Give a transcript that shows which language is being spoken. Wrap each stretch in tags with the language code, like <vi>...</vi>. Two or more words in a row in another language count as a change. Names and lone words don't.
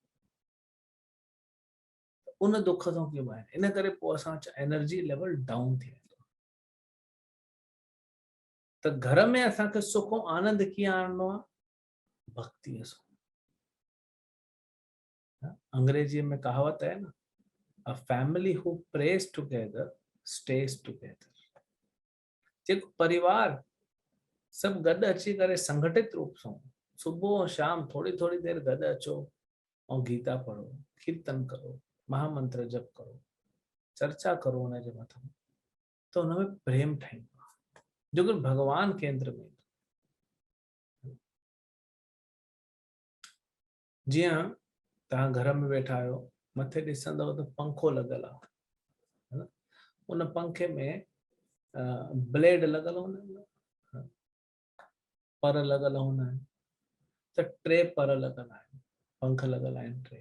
<sd>उन दुख सां कीअं ॿाहिरि, इन करे पोइ असां</sd> <en>energy level down</en> <sd>थी वेंदो। त घर में असांखे सुख ऐं आनंद कीअं आणणो आहे? भक्तिअ सां। अंग्रेजीअ में</sd> <hi>कहावत है ना,</hi> <en>a family who prays together stays together।</en> <sd>जेको परिवार सब गॾु अची करे संगठित रूप सां सुबह और शाम थोड़ी थोड़ी देर गॾु अचो और गीता पढ़ो, कीर्तन करो, महामंत्र जप करो, चर्चा करो हुनजे मथां, त हुनमें प्रेम ठहींदो आहे,</sd> <hi>जो कि भगवान केंद्र में।</hi> <sd>जीअं तव्हां घर में वेठा आहियो, मथे ॾिसंदव त पंखो लॻल आहे, उन पंखे में ब्लेड लॻल हूंदा आहिनि, पर लॻल हूंदा आहिनि, त 3 पर लॻल आहिनि, पंख लॻल आहिनि 3।</sd>